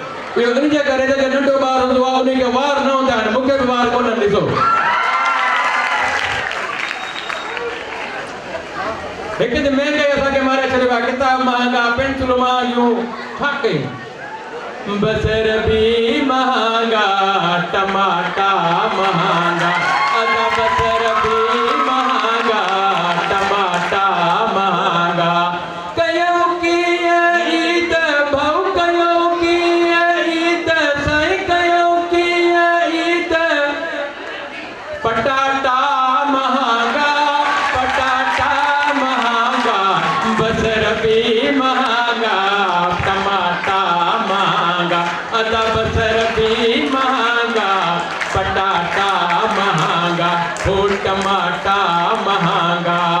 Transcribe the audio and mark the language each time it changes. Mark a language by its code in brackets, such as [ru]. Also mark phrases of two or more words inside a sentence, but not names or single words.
[sd] ये उन्हीं जे करे जे नंढो ॿार हूंदो आहे उन्हीं खे वार न हूंदा आहिनि मूंखे बि वार कोन ॾिसो हिकु ॾींहुं महांगाई असांखे मारे छॾियो आहे किताब महांगा पेंसिलूं महांगियूं छा कयूं बसर भी महंगा टमाटा महंगा अदा बसर भी महंगा टमाटा महंगा कयो की ईद भाऊ कयो की ईद साईं कयो की ईद पटाटा महंगा बसर भी महंगा टमाटा महंगा अदा बसर भी महंगा पटाटा महंगा हो टमाटा महंगा